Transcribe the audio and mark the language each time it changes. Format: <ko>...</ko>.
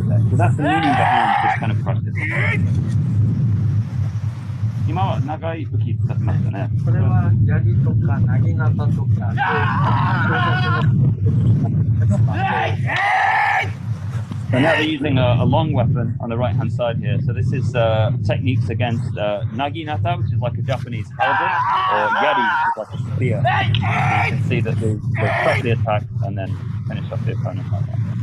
<en>So that's the meaning behind this kind of practice.</en> <ja>今は長い武器使ってますよね。これは槍とか薙刀とか。</ja> <en>And now they're using a long weapon on the right-hand side here. So this is techniques against naginata, which is like a Japanese halberd, or yari, which is like a spear. So you can see that they press the attack and then finish off the opponent like that.</en>